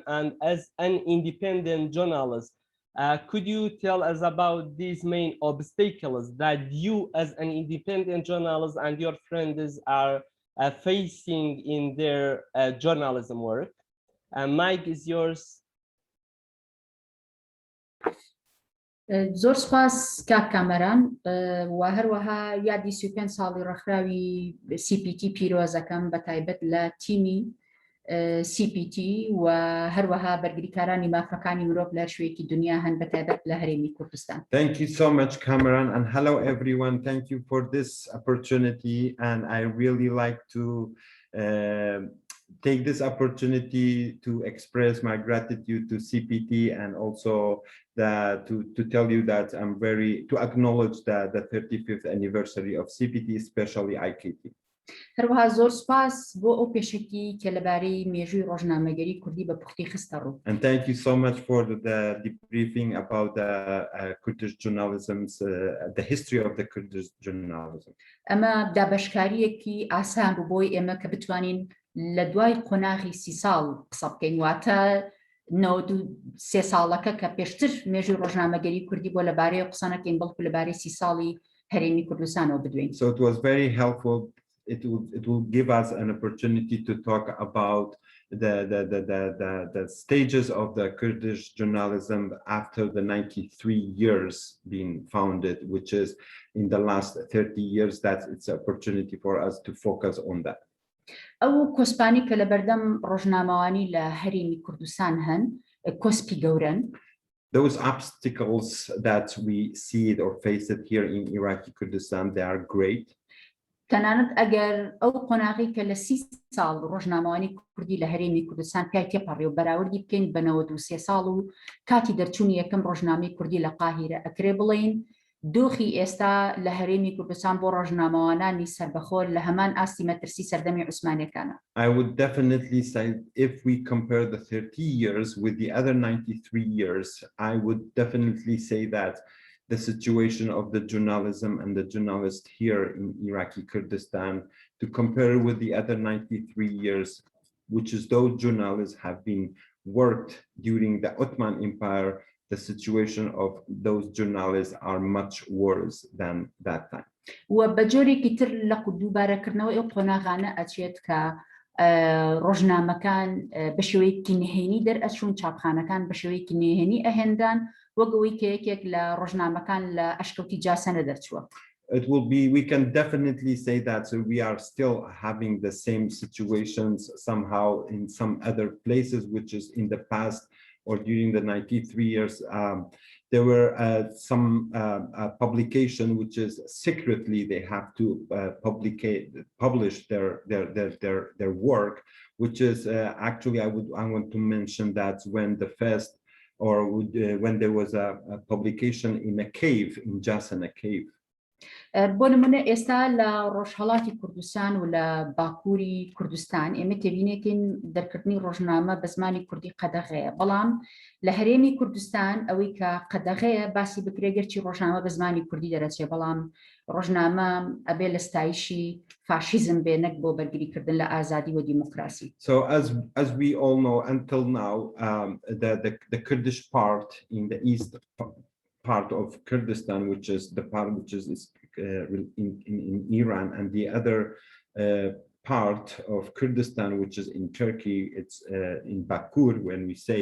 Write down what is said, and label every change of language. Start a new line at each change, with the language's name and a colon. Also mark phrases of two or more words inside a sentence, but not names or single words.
English: And as an independent journalist, could you tell us about these main obstacles that you as an independent journalist and your friends are facing in their journalism work? Mike is yours.
Central Kurdish: زۆر سپاس کاک کامەران و هەروەها یادی 35 ساڵی ڕێکخراوی CPT پیرۆزەکەم بە تایبەت لە تیمی CPT و هەروەها بەرگریکارانی مافەکانی مرۆڤ لە شوێکی دنیا هەن بە تایبەت لە هەرێمی کوردستان.
English: Thank you so much, Kamaran, and hello everyone. Thank you for this opportunity, and I really like to take this opportunity to express my gratitude to CPT and also to tell you that I'm to acknowledge the 35th anniversary of CPT, especially IKT.
Central Kurdish: هەروەها زۆر سپاس بۆ ئەو پێشەکی کە لەبارەی مێژووی ڕۆژنامەگەری کوردی بە پوختی خستە ڕوو.
English: And thank you so much for the debriefing about the Kurdish journalism, the history of the Kurdish journalism.
Central Kurdish: ئەمە دابەشکاریەکی ئاسان بوو بۆی ئێمە کە بتوانین لە دوای قۆناغی 30 ساڵ قسە بکەین، واتە 93 ساڵەکە کە پێشتر مێژووی ڕۆژنامەگەری کوردی بۆ لەبارەی قسە نەکەین بەڵکو لەبارەی 30 ساڵی هەرێمی کوردستانەوە بدوین.
English: So it was very helpful. It will give us an opportunity to talk about the stages of the Kurdish journalism after the 93 years being founded, which is in the last 30 years. That it's an opportunity for us to focus on that.
Central Kurdish: ئەو کۆسپانی کە لە بەردەم ڕۆژنامەوانی لە هەرێمی کوردستان هەن کۆسپی گەورن.
English: Those obstacles that we see it or face it here in Iraqi Kurdistan, they are great.
Central Kurdish: تەنانەت ئەگەر ئەو قۆناغی کە لە 30 ساڵ ڕۆژنامەوانی کوردی لە هەرێمی کوردستان پێی تێپەڕێ و بەراوردی بکەین بە 93 ساڵ و کاتی دەرچوونی یەکەم ڕۆژنامەی کوردی لە قاهیرە ئەکرێ بڵێین دۆخی ئێستا لە هەرێمی کوردستان بۆ ڕۆژنامەوانانی سربەخۆر لە هەمان ئاستی مەترسی سەردەمی عوسمانیەکانە.
English: I would definitely say if we compare the 30 years with the other 93 years, I would definitely say that the situation of the journalism and the journalists here in Iraqi Kurdistan, to compare with the other 93 years, which is those journalists have been worked during the Ottoman Empire, the situation of those journalists are much worse than that time.
Central Kurdish: و بەجۆرێکی تر لە دووبارەکردنەوەی ئەو قۆناغانە ئەچێت کە ڕۆژنامەکان بە شێوەیەکی نهێنی دەرئەچوون، چاپخانەکان بە شێوەیەکی نهێنی ئەهێندان وەگەوەی کە یەکێک لە ڕۆژنامەکان لە ئەشکەوتی جاسەنە دەرچووە.
English: It will be, we can definitely say that we are still having the same situations somehow in some other places, which is in the past or during the 93 years, there were some publication which is secretly they have to publish their work, which is actually I want to mention that when the first when there was a publication in a cave in Jasana cave.
Central Kurdish: بۆ نمونە ئێستا لە ڕۆژهەڵاتی کوردستان و لە باکووری کوردستان ئێمە تێبینێتین دەرکردنی ڕۆژنامە بە زمانی کوردی قەدەغەیە، بەڵام لە هەرێمی کوردستان ئەوەی کە قەدەغەیە باسی بکرێ گەرچی ڕۆژنامە بە زمانی کوردی دەرەچێ، بەڵام ڕۆژنامە ئەبێ لە ستایشی فاشیزم بێ نەک بۆ بەرگریکردن لە ئازادی و دیموکراسی.
English: So as we all know, until now, the Kurdish part in the east part of Kurdistan, which is the part which is in Iran, and the other part of Kurdistan, which is in Turkey, it's in Bakur when we say.